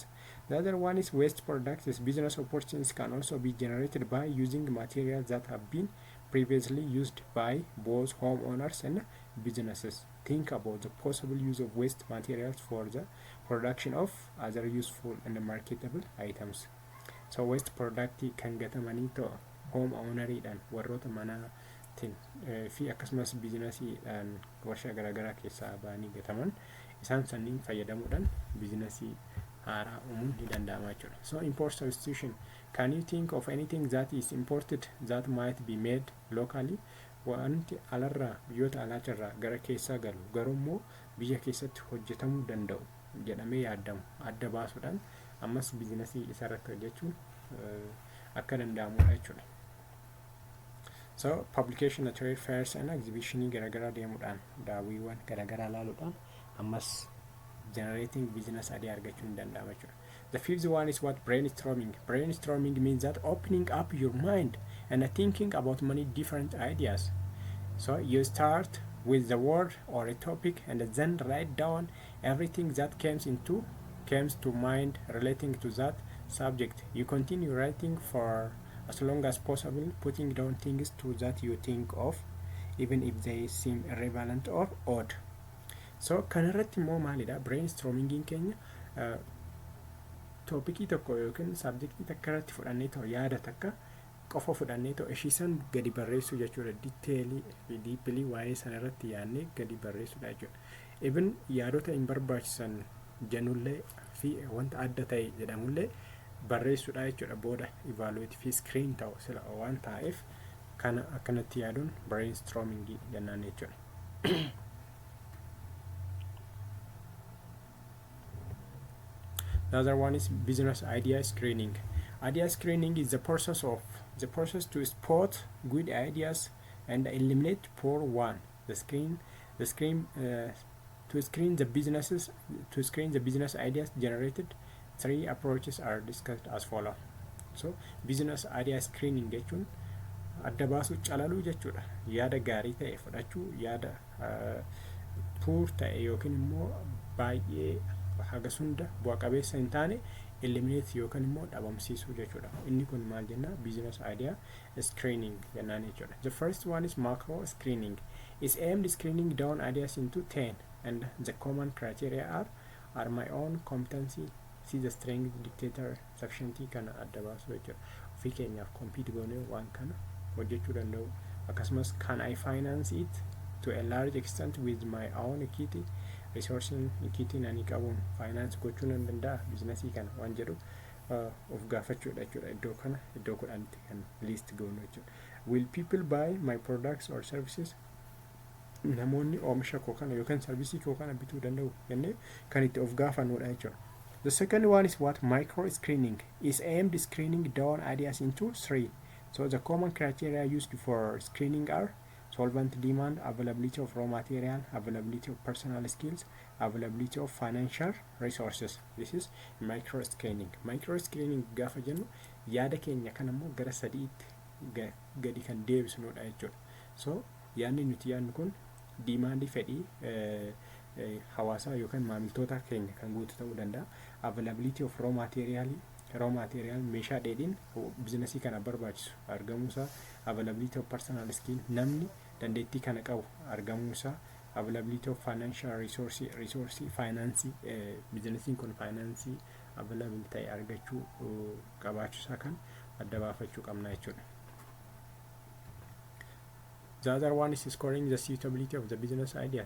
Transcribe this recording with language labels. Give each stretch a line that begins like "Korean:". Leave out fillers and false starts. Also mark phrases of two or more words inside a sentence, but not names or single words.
English: The other one is waste products. Business opportunities can also be generated by using materials that have been previously used by both homeowners and businesses. Think about the possible use of waste materials for the production of other useful and marketable items.
Oromo: So
English: waste product
Oromo: kan gatamanii ta'u homeowneridhaan warroota manaatiin fi akkasumas biizinasiidhaan warshaa garaagaraa keessaa ba'anii gataman isaan sanniin fayyadamuudhaan biizinasii haaraa uumuun ni danda'ama jechuudha.
English: So import substitution. Can you think of anything that is imported that might be made locally?
Oromo: Wanti alarraa biyyoota alaatirraa gara keessaa galu garummoo biyya keessatti hojjetamuu danda'u jedhamee yaadamu adda baasuudhaan ammas biizinasii isarratti hojjechuun akka danda'amudha jechuudha.
English: So publication, trade fairs and
Oromo: exhibitionii garaagaraa deemuudhaan daawwiiwwan garaagaraa laaluudhaan ammas
English: generating business idea
Oromo: argachuun danda'ama jechuudha.
English: The fifth one is what brainstorming. Brainstorming means that opening up your mind and thinking about many different ideas. So you start with the word or a topic and then write down everything that comes to mind relating to that subject. You continue writing for as long as possible, putting down things that you think of, even if they seem irrelevant or odd.
Oromo: So kanarratti immoo maalidha brainstorming keenya toopikii tokko yookiin sabjektii takka irratti fudhannee ta'u yaada takka qofa fudhannee ta'u ishiisan gadi barreessuu jechuudha. Diteelii fi diipilii waa'ee sana irratti yaadnee gadi barreessuudha jechuudha. Even yaadota hin barbaachisan jennullee fi wanta adda ta'e jedhamullee barreessuudha jechuudha. Booda evaluate fi screen ta'u sila waan ta'eef kana akkanatti yaaduun brainstorming jennaan jechuudha.
English: The other one is business idea screening. Idea screening is the process to spot good ideas and eliminate poor one. To screen the business ideas generated. Three approaches are discussed as follow.
Oromo: So
English: business idea screening
Oromo: jechuun adda baasuu calaluu jechuudha. Yaada gaarii ta'e fudhachuu, yaada poor ta'e yookiin immoo baay'ee haga sunda bu'a qabeessa hin taane eliminate yookaan immoo dhabamsiisuu jechuudha. Inni kun maal jenna?
English: Business idea screening
Oromo: jennaan jechuudha.
English: The first one is macro screening. Is aimed screening down ideas into 10 and the common criteria are my own competency, see the strength dictator, sufficiency
Oromo: kana adda baasuu jechuudha. Ofii keenyaaf compete goonee waan kana hojjechuu danda'u. Akkasumas
English: can I finance it to a large extent with my own equity, resourcing equity
Oromo: ani qabuun finance gochuu nan danda'a biizinasii kana waan jedhu of gaafachuudha jechuudha. Iddoo kudhanitti kan list goonu jechuudha.
English: Will people buy my products or services?
Oromo: Namoonni oomisha koo kana yookaan sarvisii koo kana bituu danda'u jennee kan itti of gaafannuudha jechuudha.
English: The second one is what? Micro screening. Is aimed screening down ideas into 3. So the common criteria used for screening are solvent demand, availability of raw material, availability of personal skills, availability of financial resources. This is micro screening. Micro screening
Oromo: gaafa jennu yaada keenya kan ammoo gara sadiitti gadi kan deebisnuudha jechuudha. So yaadni nuti yaadnu kun diimaandii fedhii hawaasaa yookaan maamiltoota keenya kan guutu ta'uu danda'a.
English: Availability of raw material
Oromo: meeshaa dheedhiin biizinasii kana barbaachisu argamuusaa,
English: availability of personal skill
Oromo: namni dandeettii kana qabu argamuusaa,
English: availability of financial resource
Oromo: finance biizinasiin kun
English: finance available
Oromo: ta'e argachuu qabaachuusaa kan adda baafachuu qabna jechuudha.
English: The other one is scoring the suitability of the business ideas.